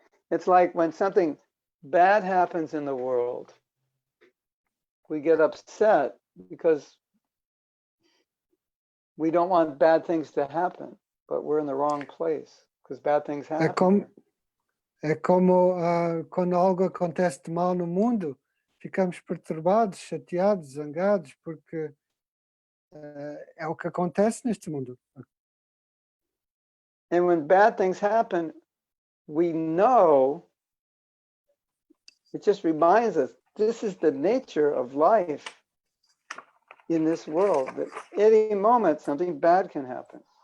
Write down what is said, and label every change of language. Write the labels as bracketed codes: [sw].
[en] It's like when something bad happens in the world, we get upset because we don't want bad things to happen, but we're in the wrong place because bad things happen. [pt] É como quando algo acontece de mal no mundo, ficamos perturbados, chateados, zangados, porque é o que acontece neste mundo. [en] And when bad things happen, we know, it just reminds us, this is the nature of life in this world, that any moment something bad can happen.